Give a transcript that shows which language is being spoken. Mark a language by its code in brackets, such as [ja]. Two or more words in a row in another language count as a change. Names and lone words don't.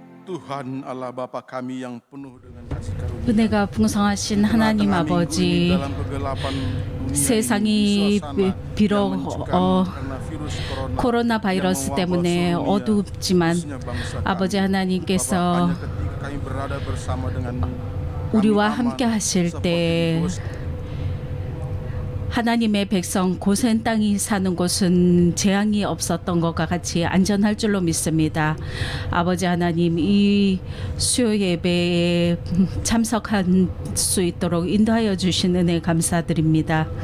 [id] Tuhan Allah Bapa kami yang penuh dengan kasih karunia. [ko] 은혜가 풍성하신 하나님 아버지, [id] dalam kegelapan dunia 세상이 ini, di suasana 비록 yang mencekam karena virus 코로나 yang 바이러스 mewabah 때문에 seluruh dunia, 어둡지만 khususnya bangsa kami. 아버지 Bapa, 하나님께서 hanya ketika kami berada bersama denganmu, kami 우리와 aman [ko] 함께 하실 [id] seperti 때 di Gosen. [ko] 하나님의 백성 고센 땅이 사는 곳은 재앙이 없었던 것과 같이 안전할 줄로 믿습니다. 아버지 하나님, 이 수요 예배에 참석할 수 있도록 인도하여 주신 은혜 감사드립니다.